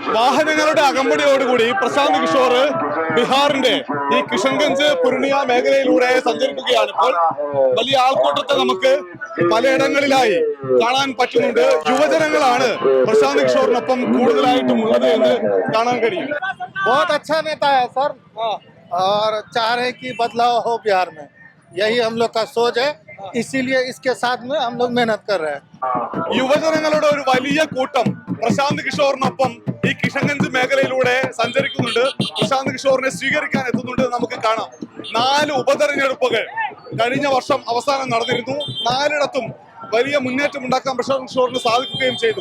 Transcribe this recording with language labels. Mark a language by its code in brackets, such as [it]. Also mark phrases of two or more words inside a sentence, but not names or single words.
[ml] വാഹനങ്ങളുടെ അകമ്പടിയോടുകൂടി പ്രശാന്ത് കിഷോർ ബീഹാറിന്റെ ഈ കിഷൻഗഞ്ച് പൂർണിയ മേഖലയിലൂടെ സഞ്ചരിക്കുകയാണ്. ഇപ്പോൾ വലിയ ആൾക്കൂട്ടത്തെ നമുക്ക് പലയിടങ്ങളിലായി കാണാൻ പറ്റുന്നുണ്ട്. യുവജനങ്ങളാണ് പ്രശാന്ത് കിഷോറിനൊപ്പം കൂടുതലായിട്ടും ഉള്ളത് എന്ന് കാണാൻ കഴിയും. [hi] बहुत अच्छा नेता है सर और चाह रहे हैं कि बदलाव हो बिहार में, यही हम लोग का सोच है, इसीलिए इसके साथ में हम लोग मेहनत कर रहे हैं. [ml] യുവജനങ്ങളുടെ ഒരു വലിയ കൂട്ടം പ്രശാന്ത് കിഷോറിനൊപ്പം ഈ കിഷൻഗഞ്ച് മേഖലയിലൂടെ സഞ്ചരിക്കുന്നുണ്ട്. പ്രശാന്ത് കിഷോറിനെ സ്വീകരിക്കാൻ എത്തുന്നുണ്ട്. നമുക്ക് കാണാം 4 ഉപതെരഞ്ഞെടുപ്പുകൾ കഴിഞ്ഞ വർഷം അവസാനം നടന്നിരുന്നു. 4ഇടത്തും വലിയ മുന്നേറ്റം ഉണ്ടാക്കാൻ പ്രശാന്ത് കിഷോറിന് സാധിക്കുകയും ചെയ്തു.